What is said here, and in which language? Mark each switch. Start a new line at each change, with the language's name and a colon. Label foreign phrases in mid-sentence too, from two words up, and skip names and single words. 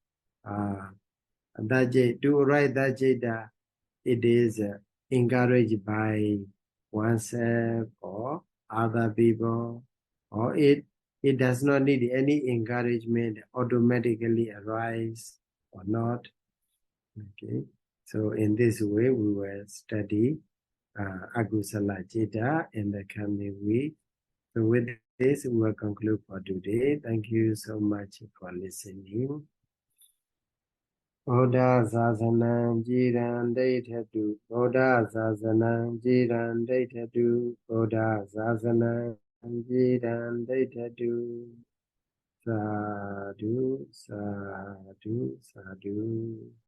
English: to write that data, it is encouraged by oneself or other people, or it does not need any encouragement, automatically arise or not. Okay, so in this way we will study
Pali: Agusala Citta
English: in the coming week. So with this, we will conclude for today. Thank you so much for listening.
Pali: Buddha Sasanam Jiran Daitatu, Buddha Sasanam Jiran Daitatu, Buddha Sasanam Jiran Daitatu. Sadhu, sadhu, sadhu.